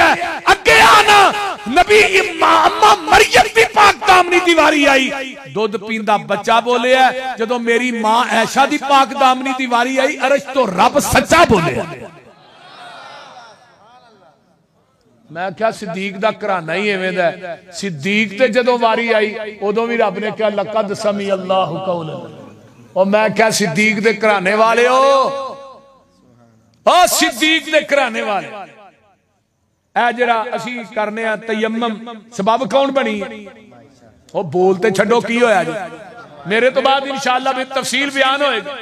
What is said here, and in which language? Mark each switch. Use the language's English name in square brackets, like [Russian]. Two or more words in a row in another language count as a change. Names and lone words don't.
[Punjabi] اگے آنا نبی اماں مریم دی پاک دامنی دی واری آئی، دُدھ پیندا بچہ بولیا. جدوں میری ماں عائشہ دی پاک دامنی دی واری آئی، عرش تو رب سچا بولیا. میں کیا صدیق دا گھرانا ہی ایویں دا. صدیق تے جدوں واری آئی اودوں بھی رب نے کیا [Arabic] لقد سمع الله قول. [Punjabi] اور میں کیا صدیق دے گھرانے والے ہو، او صدیق دے گھرانے والے. اے ذرا اسی کرنے آ تیمم، سبب کون بنی? او بولتے چھڈو کی ہویا جی. میرے تو بعد [Arabic] إن شاء الله [Punjabi] بھی تفصیل بیان ہوئے گی.